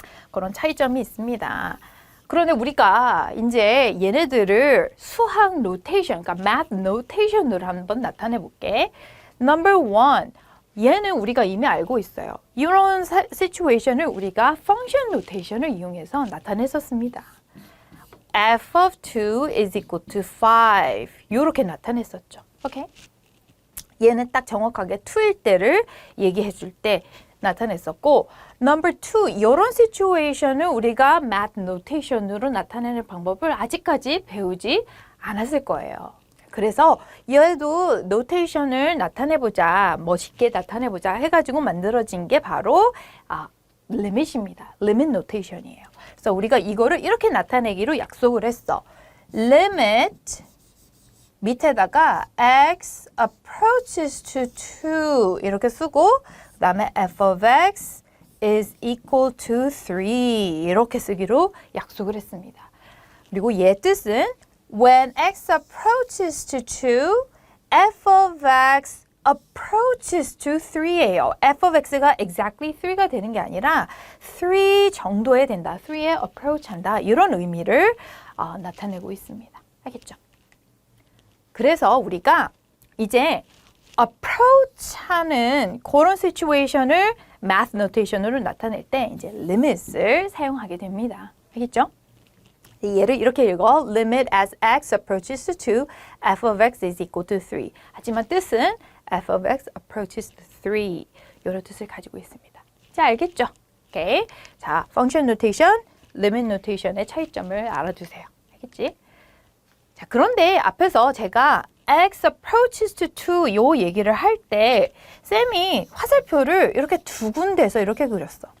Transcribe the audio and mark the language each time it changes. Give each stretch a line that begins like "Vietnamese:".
Korean: 그런 차이점이 있습니다. 그런데 우리가 이제 얘네들을 수학 노테이션, 그러니까 math notation으로 한번 나타내 볼게.
English: Number one,
Korean: 얘는 우리가 이미 알고 있어요. 이런 situation을 우리가 function notation을 이용해서 나타냈었습니다.
English: f of 2 is equal to 5
Korean: 이렇게 나타냈었죠. 오케이? 얘는 딱 정확하게 2일 때를 얘기해 줄 때 나타냈었고 number 2, 이런 situation을 우리가 math notation으로 나타내는 방법을 아직까지 배우지 않았을 거예요. 그래서 얘도 notation을 나타내보자, 멋있게 나타내보자 해가지고 만들어진 게 바로 limit입니다. limit notation이에요. 그래서 우리가 이거를 이렇게 나타내기로 약속을 했어.
English: limit
Korean: 밑에다가
English: x approaches to 2
Korean: 이렇게 쓰고 그 다음에
English: f of x is equal to 3
Korean: 이렇게 쓰기로 약속을 했습니다. 그리고 얘 뜻은
English: when x approaches to 2, f of x approaches to 3예요.
Korean: f of x가 exactly 3가 되는 게 아니라 3 정도에 된다. 3에 approach 한다. 이런 의미를 나타내고 있습니다. 알겠죠? 그래서 우리가 이제 approach 하는 그런 situation을 math notation으로 나타낼 때 이제 limit을 사용하게 됩니다. 알겠죠? 얘를 이렇게 읽어.
English: limit as x approaches to 2, f of x is equal to 3.
Korean: 하지만 뜻은
English: f of x approaches to 3.
Korean: 이런 뜻을 가지고 있습니다. 자, 알겠죠? 오케이. 자, function notation, limit notation의 차이점을 알아두세요. 알겠지? 자, 그런데 앞에서 제가 x approaches to 2 요 얘기를 할 때 쌤이 화살표를 이렇게 두 군데서 이렇게 그렸어.